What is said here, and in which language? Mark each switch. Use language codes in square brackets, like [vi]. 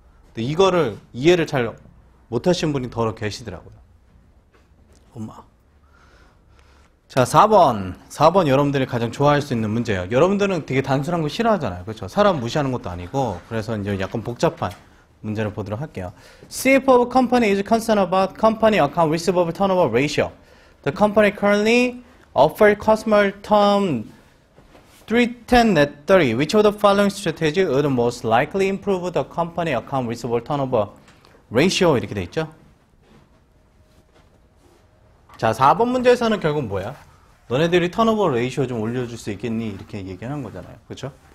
[ko] 근데 이거를 이해를 잘 못하시는 분이 더 계시더라고요. 엄마. 자, 4번 여러분들이 가장 좋아할 수 있는 문제예요. 여러분들은 되게 단순한 거 싫어하잖아요. 그렇죠? 사람 무시하는 것도 아니고 그래서 이제 약간 복잡한 문제를 보도록 할게요. [en] CFO company is concerned about company account receivable turnover ratio. The company currently offered customer term 310 net 30. Which of the following strategy would most likely improve the company account receivable turnover ratio? [ko] 이렇게 돼 있죠. 자, 4번 문제에서는 결국 뭐야? 너네들이 턴오버 레이시오 좀 올려줄 수 있겠니? 이렇게 얘기하는 거잖아요. 그렇죠?